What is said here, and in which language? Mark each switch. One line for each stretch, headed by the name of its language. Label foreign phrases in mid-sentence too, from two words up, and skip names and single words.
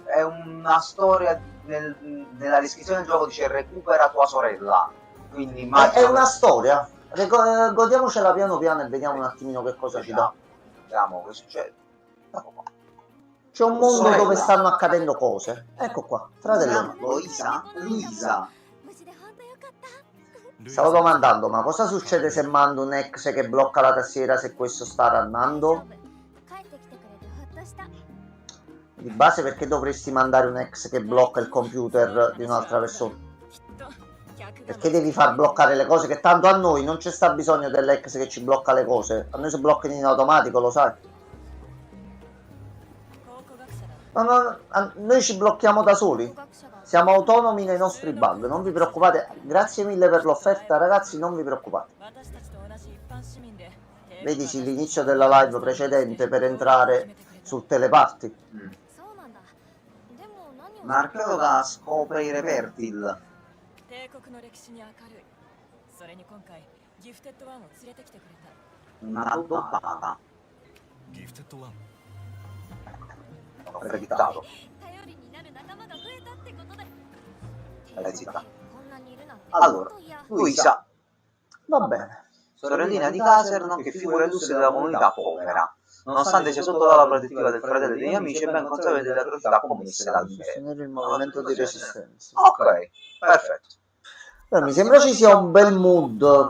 Italian: È una storia, nella descrizione del gioco dice recupera tua sorella. Quindi È una storia? Godiamocela piano piano e vediamo un attimino che cosa ci dà. Vediamo che succede. Ecco qua. C'è un mondo Sorella. dove stanno accadendo cose. Ecco qua, fratello. Luisa? Luisa.
Japanese: 無事で本当よかった
Italian: Stavo domandando, ma cosa succede se mando un ex che blocca la tastiera se questo sta rannando?
Japanese: 帰ってきてくれてほっとした
Italian: Di base perché dovresti mandare un ex che blocca il computer di un'altra persona?
Japanese: きっと客が
Italian: Perché devi far bloccare le cose che tanto a noi non c'è sta bisogno dell'ex che ci blocca le cose. A noi si bloccano in automatico, lo sai.
Japanese: 考古学者だ
Italian: Noi ci blocchiamo da soli.
Japanese: 考古学者が
Italian: Siamo autonomi nei nostri bug, non vi preoccupate. Grazie mille per l'offerta, ragazzi, non vi preoccupate.
Japanese: 私たちと同じ一般市民で
Italian: Vedici l'inizio della live precedente per entrare sul teleparty.
Japanese: そうなんだでも何を
Italian: Un archeologa scopre i repertil.
Japanese: 帝国の歴史に明るいそれに今回ギフテッドワンを連れてきてくれた
Italian: Una adottata.
Japanese: ギフテッドワン
Italian: Accreditato.
Japanese: 頼りになる仲間が増えたってことで
Italian: Dai, zitta.
Japanese: こんなにいるなんて
Italian: Allora,
Japanese: 本当嫌
Italian: Luisa, Va bene. sorellina di Caserno che figura illustre della comunità povera. Nonostante sia sotto l'ala protettiva del fratello e degli amici, è ben consapevole delle atrocità commesse dall'impero. Sostenere il movimento di resistenza. Ok, perfetto. Mi sembra ci sia un bel mood.